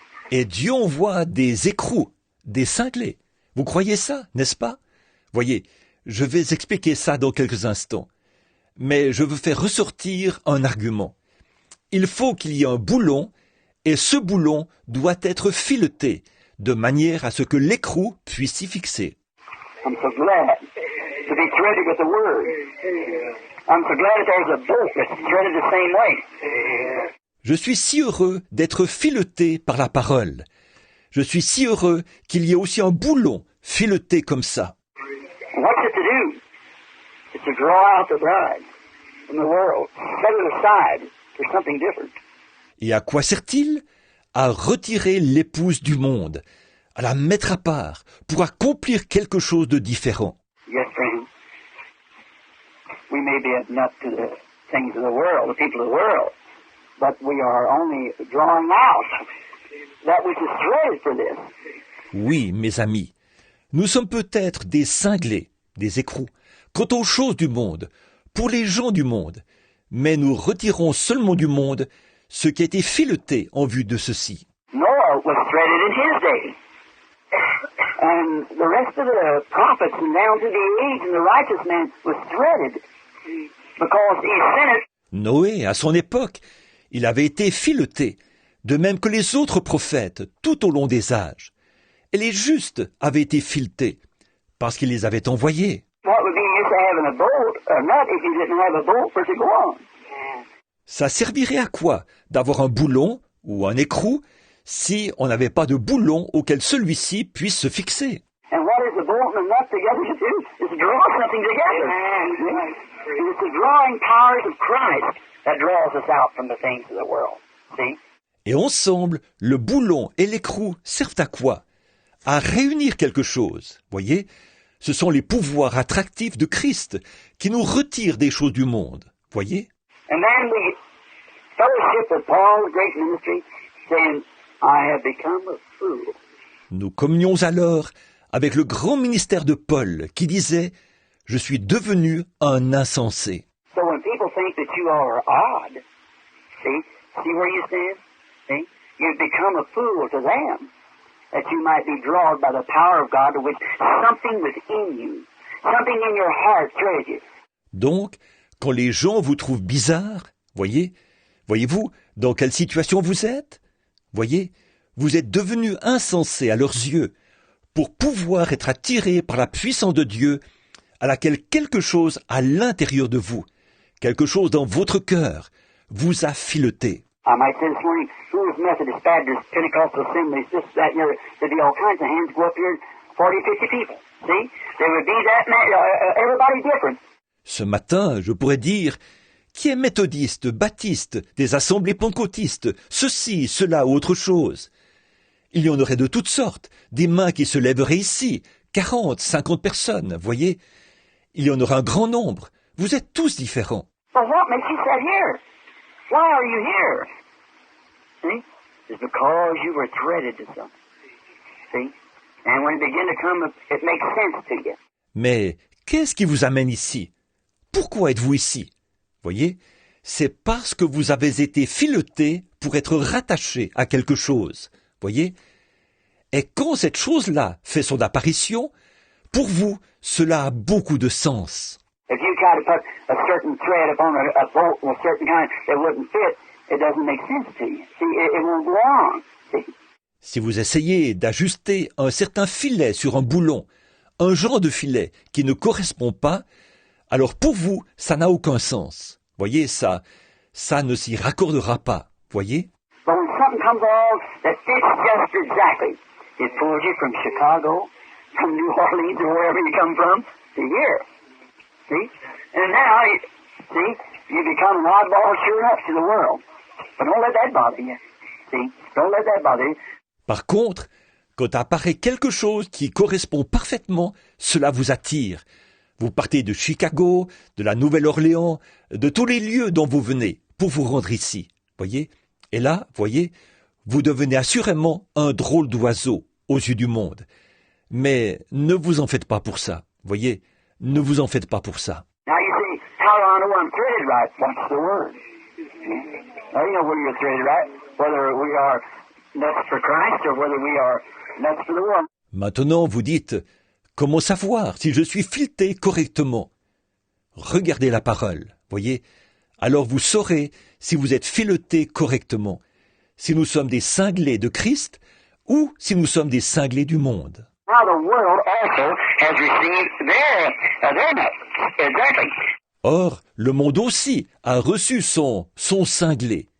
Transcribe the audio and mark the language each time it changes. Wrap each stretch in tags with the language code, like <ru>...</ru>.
<fr>Et Dieu envoie des écrous, des cinglés. Vous croyez ça, n'est-ce pas? Voyez, je vais expliquer ça dans quelques instants. Mais je veux faire ressortir un argument. Il faut qu'il y ait un boulon, et ce boulon doit être fileté, de manière à ce que l'écrou puisse s'y fixer.</fr> <en>I'm so glad to be threaded with the Word. I'm so glad that there's a bolt that's threaded the same way.</en> <fr>Je suis si heureux d'être fileté par la parole. Je suis si heureux qu'il y ait aussi un boulon fileté comme ça.</fr> <en>What's it to do? It's to draw out the bride from the world, set it aside for something different.</en> <fr>Et à quoi sert-il? À retirer l'épouse du monde, à la mettre à part, pour accomplir quelque chose de différent.</fr> <en>Yes, friend. We may be a nut to the things of the world, the people of the world, but we are only drawing out that which is threaded for this.</en> <fr>Oui, mes amis, nous sommes peut-être des cinglés, des écrous, quant aux choses du monde, pour les gens du monde, mais nous retirons seulement du monde ce qui a été fileté en vue de ceci.</fr> <en>Noah was threaded in his day. And the rest of the prophets and down to the age and the righteous man was threaded because he sent it.</en> <fr>Noé, à son époque, il avait été fileté, de même que les autres prophètes, tout au long des âges. Et les justes avaient été filetés, parce qu'il les avait envoyés.</fr> <en>What would be use of having a bolt, a nut, if you didn't have a bolt for it to go on?</en> <fr>Ça servirait à quoi d'avoir un boulon ou un écrou si on n'avait pas de boulon auquel celui-ci puisse se fixer?</fr> <en>And what is the bolt and the nut together to do? Is to draw something together. It's the drawing powers of Christ that draws us out from the things of the world. See?</en> <fr>Et ensemble, le boulon et l'écrou servent à quoi? À réunir quelque chose. Voyez, ce sont les pouvoirs attractifs de Christ qui nous retirent des choses du monde. Voyez?</fr> <en>And then we fellowship with Paul's great ministry, saying, I have become a fool.</en> <fr>Nous communions alors avec le grand ministère de Paul qui disait « Je suis devenu un insensé ».</fr> <en>So when people think that you are odd, see where you stand? See? You've become a fool to them, that you might be drawn by the power of God to which something within you, something in your heart threads you.</en> <fr>Donc, quand les gens vous trouvent bizarre, voyez-vous dans quelle situation vous êtes? Voyez, vous êtes devenu insensé à leurs yeux pour pouvoir être attiré par la puissance de Dieu à laquelle quelque chose à l'intérieur de vous, quelque chose dans votre cœur, vous a fileté.</fr> <en>I might say this morning, who is Methodist, Baptist, Pentecostal Assemblies, this, that, and the other. There'd be all kinds of hands go up here, 40, 50 people. See? There would be that many, everybody different.</en> <fr>Ce matin, je pourrais dire, qui est méthodiste, baptiste, des assemblées pentecôtistes, ceci, cela, autre chose. Il y en aurait de toutes sortes, des mains qui se lèveraient ici, 40, 50 personnes, voyez. Il y en aura un grand nombre. Vous êtes tous différents.</fr> <en>Well, what makes you sit here? Why are you here? See? It's because you were threaded to something. See? And when it begin to come, it makes sense to you.</en> <fr>Mais qu'est-ce qui vous amène ici? Pourquoi êtes-vous ici? Voyez, c'est parce que vous avez été fileté pour être rattaché à quelque chose. Voyez? Et quand cette chose-là fait son apparition, pour vous, cela a beaucoup de sens.</fr> <en>If you try to put a certain thread upon a bolt of a certain kind that wouldn't fit, it doesn't make sense to you. See, it won't go on. See?</en> <fr>Si vous essayez d'ajuster un certain filet sur un boulon, un genre de filet qui ne correspond pas, alors pour vous, ça n'a aucun sens. Voyez, ça ne s'y raccordera pas. Voyez?</fr> <en>But when something comes along that fits just exactly, It pulls you from Chicago, from New Orleans, or wherever you come from, to here. See? And now, you become an oddball sure enough to the world. But don't let that bother you. See? Don't let that bother you.</en> <fr>Par contre, quand apparaît quelque chose qui correspond parfaitement, cela vous attire. Vous partez de Chicago, de la Nouvelle-Orléans, de tous les lieux dont vous venez pour vous rendre ici. Voyez? Et là, voyez, vous devenez assurément un drôle d'oiseau aux yeux du monde. Mais ne vous en faites pas pour ça. Voyez? Ne vous en faites pas pour ça.</fr> <en>Now you see, how do I know I'm threaded right? Watch the word. Now you know where you're threaded right, whether we are nuts for Christ or whether we are nuts for the world.</en> <fr>Maintenant, vous dites, comment savoir si je suis fileté correctement? Regardez la parole, voyez? Alors vous saurez si vous êtes fileté correctement, si nous sommes des cinglés de Christ ou si nous sommes des cinglés du monde.</fr> <en>Now the world also has received their nuts. Exactly.</en> <fr>Or, le monde aussi a reçu son cinglé.</fr>